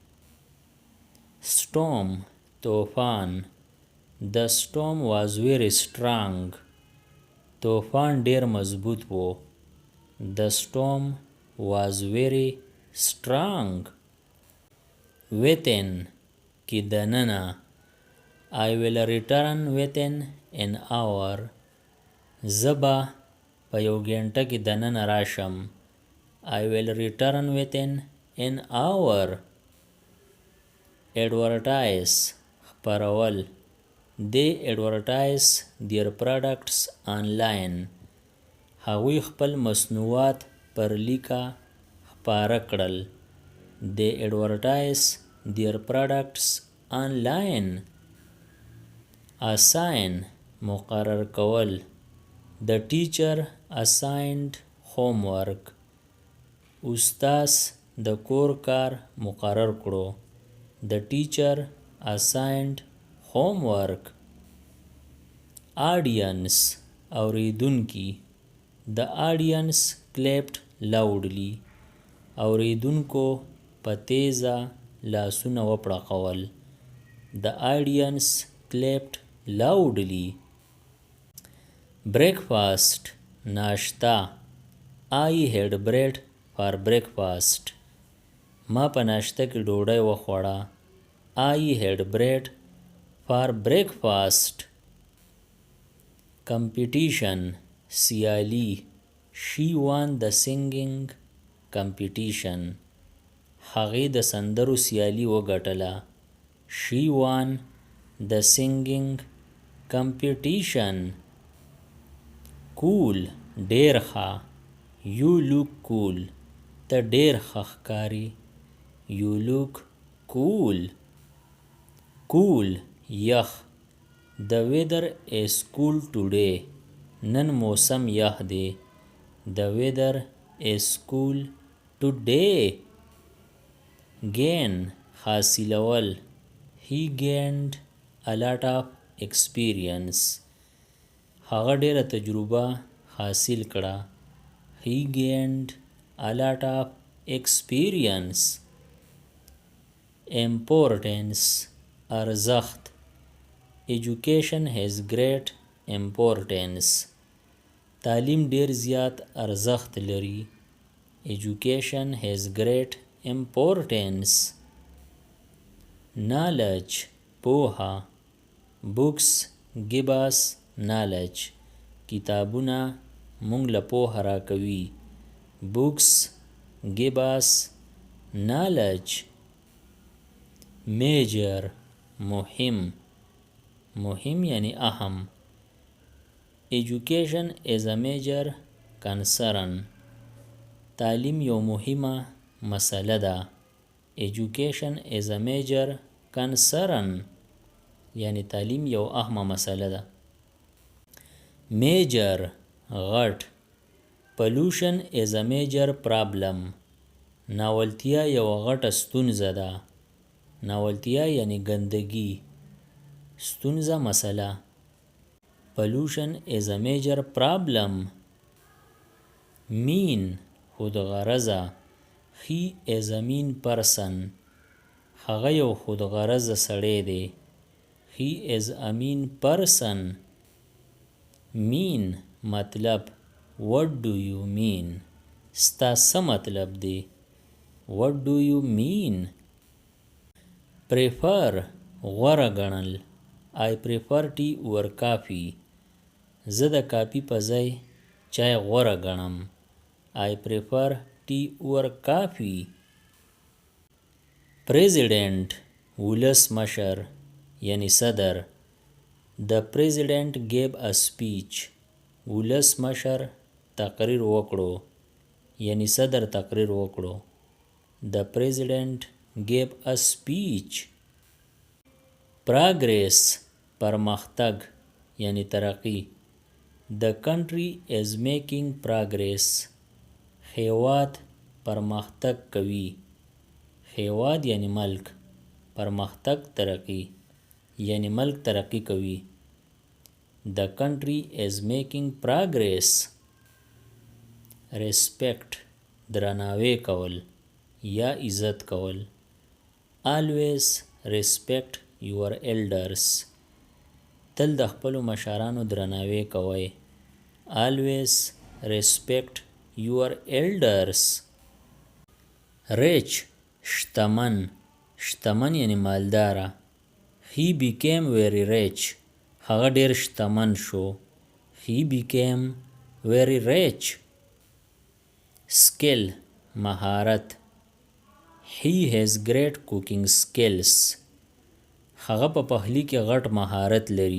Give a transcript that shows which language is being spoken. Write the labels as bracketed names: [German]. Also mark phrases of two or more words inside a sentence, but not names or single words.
[Pashto] storm طوفان. [English] the storm was very strong. [Pashto] طوفان ډیر مضبوط و. [English] the storm was very strong. [Pashto] within کې دننه. [English] I will return within an hour. [Pashto] زبا په یو ګنټه کې دننه راشم. [English] I will return within an hour. [Pashto] advertise خپرول. [English] they advertise their products online. [Pashto] هغوی خپل مصنوعات پر لیکه خپاره کړل. [English] they advertise their products online. [Pashto] assign مقرر کول. [English] the teacher assigned homework. [Pashto] استاذ د کور کار مقرر کړو. [English] the teacher assigned homework. [Pashto] audience اوریدونکي. [English] the audience clapped loudly. [Pashto] اوریدونکو په تیزه لاسونه وپړقول. [English] the audience clapped loudly. [Pashto] breakfast ناشته. [English] I had bread for breakfast. [Pashto] ما په ناشته کې ډوډۍ وخوړه. [English] I had bread for breakfast. [Pashto] competition سیالي. [English] she won the singing competition. [Pashto] هغې د سندرو سیالي وګټله. [English] She won the singing competition. [Pashto] Cool ډېر ښه. [English] You look cool. [Pashto] ته ډېر ښه ښکارې. [English] You look cool. [Pashto] Cool یخ. [English] The weather is cool today. [Pashto] نن موسم یخ دی. [English] The weather is cool today. [Pashto] Gain حاصلول. [English] He gained a lot of experience. [Pashto] هغه ډېره تجربه حاصل کړه. [English] He gained a lot of experience. [Pashto] Importance ارزښت. [English] Education has great importance. [Pashto] تعلیم ډېر زیات ارزښت لري. [English] Education has great importance. [Pashto] Knowledge پوهه. [English] Books give us knowledge. [Pashto] کتابونه موږ له پوهه راکوي. [English] Books give us knowledge. [Pashto] Major مهم. مهم یعنی اهم. [English] Education is a major concern. [Pashto] تعلیم یو مهمه مسله ده. [English] Education is a major concern. [Pashto] یعنی تعلیم یو اهمه مسله ده. Major غټ. [English] Pollution is a major problem. [Pashto] ناولتیا یو غټه ستونزه ده. ناولتیا یعنی ګندګي. ستونزه مسله. [English] Pollution is a major problem. [Pashto] Mean خودغرضه. [English] He is a mean person. [Pashto] هغه یو خودغرضه سړی دی. [English] He is a mean person. Mean مطلب. What do you mean? [Pashto] ستا څه مطلب دی؟ [English] What do you mean? Prefer [Pashto] غوره ګڼل. [English] I prefer tea over coffee. [Pashto] زه د کافي په ځای چای غوره ګڼم. [English] I prefer tea over coffee. [Pashto] President ولسمشر یعنی صدر. [English] The president gave a speech. [Pashto] ولسمشر تقریر وکړو یعنی صدر تقریر وکړو. [English] The president gave a speech. [Pashto] Progress پرمختګ یعنی ترقی. [English] The country is making progress. [Pashto] هیواد پرمختګ کوي. هیواد یعنی ملک. پرمختګ ترقی یعنی ملک ترقی کوي. [English] The country is making progress. [Pashto] Respect درناوی کول یا عزت کول. [English] Always respect your elders. [Pashto] تل د خپلو مشرانو درناوی کوئ. [English] Always respect your elders. [Pashto] Rich شتمن. شتمن یعنی مالداره. [English] He became very rich. [Pashto] هغه ډیر شتمن شو. [English] He became very rich. [Pashto] Skill مهارت. [English] He has great cooking skills. [Pashto] هغه په پخلی کې غټ مهارت لري.